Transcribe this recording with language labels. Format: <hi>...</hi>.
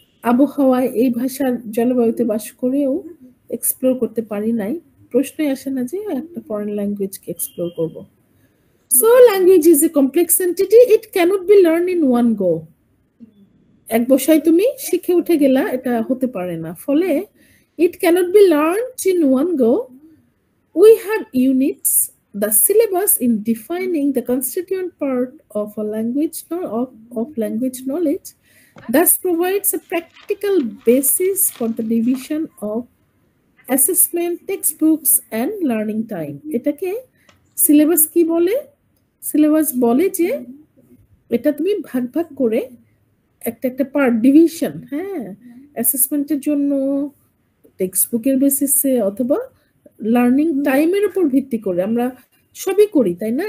<bn>আবহাওয়ায় এই ভাষার জলবায়ুতে বাস করেও এক্সপ্লোর করতে পারি নাই, প্রশ্নই আসে না যে একটা ফরেন ল্যাঙ্গুয়েজকে এক্সপ্লোর করব।</bn> <en>So language is a complex entity, it cannot be learn in one go.</en> <bn>এক বসায় তুমি শিখে উঠে গেলা, এটা হতে পারে না।</bn> <en>ফলে it cannot be learned in one go. We have units, the syllabus in defining the constituent part of a language of language knowledge, thus provides a practical basis for the division of assessment, textbooks and learning time.</en> <bn>এটাকে syllabus কি বলে? Syllabus বলে যে এটা তুমি ভাগ ভাগ করে একটা একটা পার্ট ডিভিশন, হ্যাঁ, অ্যাসেসমেন্টের জন্য টেক্সট বুকের বেসিসে অথবা লার্নিং টাইমের উপর ভিত্তি করে আমরা সবই করি, তাই না?</bn>